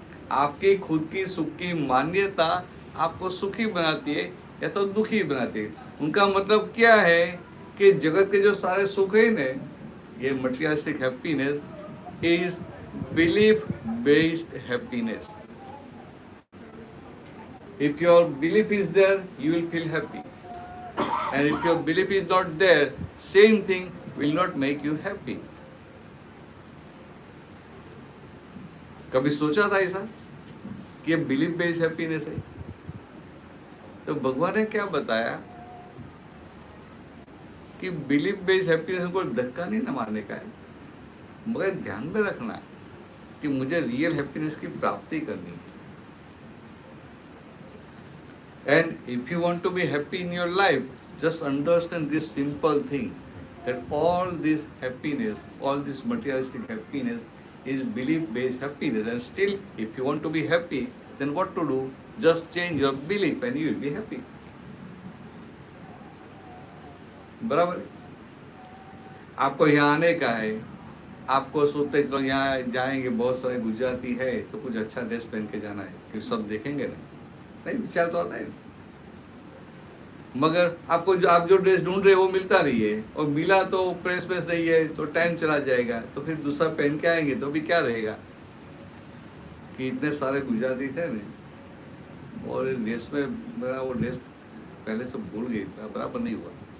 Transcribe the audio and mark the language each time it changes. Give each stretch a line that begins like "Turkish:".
Hindi: आपकी खुद की सुख की मान्यता आपको सुखी बनाती है या तो दुखी बनाती है। उनका मतलब क्या है कि जगत के जो सारे सुख है ना, ये
English: Materialistic happiness is belief based happiness. If your belief is there, you will feel happy. And if your belief is not there, same thing will not make you happy.
Hindi: कभी सोचा था ऐसा कि ये बिलीफ बेस्ड हैप्पीनेस है? तो भगवान ने क्या बताया कि बिलीफ बेस्ड हैप्पीनेस को धक्का नहीं न मारने का है, मगर ध्यान में रखना है कि मुझे रियल हैप्पीनेस की प्राप्ति करनी है।
English: And if you want to be happy in your life, just understand this simple thing, that all this happiness, all this materialistic happiness is belief-based happiness. And still, if you want to be happy, then what to do? Just change your belief and you will be happy.
Hindi: बराबर है? आपको यहाँ आने का है, आपको सोचते चलो यहाँ जाएंगे, बहुत सारे गुजराती है तो कुछ अच्छा ड्रेस पहन के जाना है कि सब देखेंगे नहीं विचार तो आता है। मगर आपको जो आप जो ड्रेस ढूंढ रहे हो वो मिलता नहीं है, और मिला तो प्रेस नहीं है तो टाइम चला जाएगा, तो फिर दूसरा पहन के आएंगे तो भी क्या रहेगा कि इतने सारे गुजराती थे ना, और ड्रेस में मेरा वो ड्रेस पहले से भूल गई, बराबर नहीं हुआ।